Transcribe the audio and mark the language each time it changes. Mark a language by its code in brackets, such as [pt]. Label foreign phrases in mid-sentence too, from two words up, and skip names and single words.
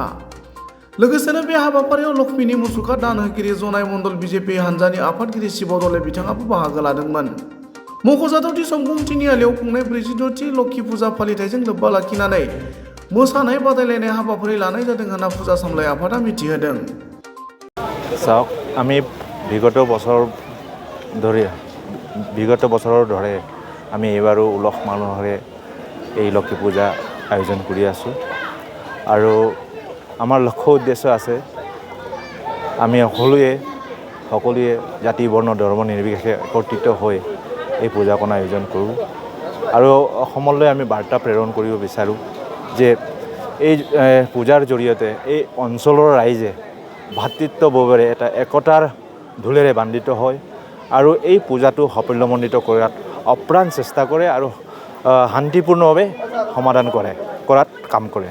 [brx] लोगोसेनो बे हाबाफारियाव लक्ष्मीनि मुसुखा दान होगिरि जनाय मण्डल बिजेपि हानजानि आफादगिरि शिब दले बिथाङाबो बाहागो लादोंमोन। मख'जाथावदि सम्पं तिनिआलियाव खुंनाय 46थि लक्ष्मी फुजा फालिथायजों लोब्बा लाखिनानै मोसानाय बादायलायनाय हाबाफारि लानाय जादों होनना फुजा सामलाय आफादा मिथिहोदों। [as] চাওক, আমি বিগত বছৰৰ দৰে আমি এইবাৰো উলহ মালহেৰে এই লক্ষ্মী পূজা আয়োজন কৰি আছোঁ আৰু আমাৰ লক্ষ্য উদ্দেশ্য আছে, আমি সকলোৱে জাতি বৰ্ণ ধৰ্ম নিৰ্বিশেষে একত্ৰিত হৈ এই পূজাকণ আয়োজন কৰোঁ আৰু অসমলৈ আমি বাৰ্তা প্ৰেৰণ কৰিব বিচাৰোঁ যে এই পূজাৰ জৰিয়তে এই অঞ্চলৰ ৰাইজে ভাতৃত্ববোধেৰে এটা একতাৰ ঢোলেৰে বান্ধিত হয় আৰু এই পূজাটো সাফল্যমণ্ডিত কৰাত অপ্ৰাণ চেষ্টা কৰে আৰু শান্তিপূৰ্ণভাৱে সমাধান কৰাত কাম কৰে।